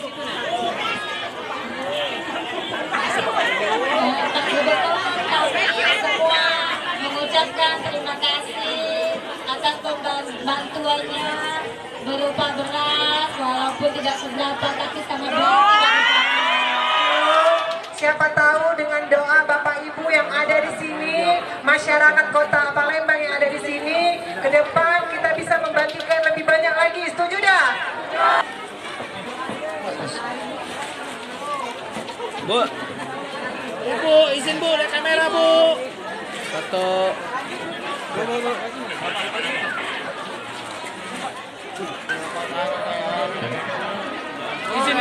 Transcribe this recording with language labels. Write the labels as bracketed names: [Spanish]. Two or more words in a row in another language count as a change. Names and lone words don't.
[Indonesian] Semua mengucapkan terima kasih atas bantuannya berupa beras, walaupun tidak seberapa tapi sama doa. Siapa tahu dengan doa Bapak Ibu yang ada di sini, masyarakat Kota Palembang yang ada di sini, ke depan kita bisa membagikan lebih banyak lagi. Setuju dah? Bu, Bu, izin Bu, ada kamera Bu. Foto. Bu. Izin Bu.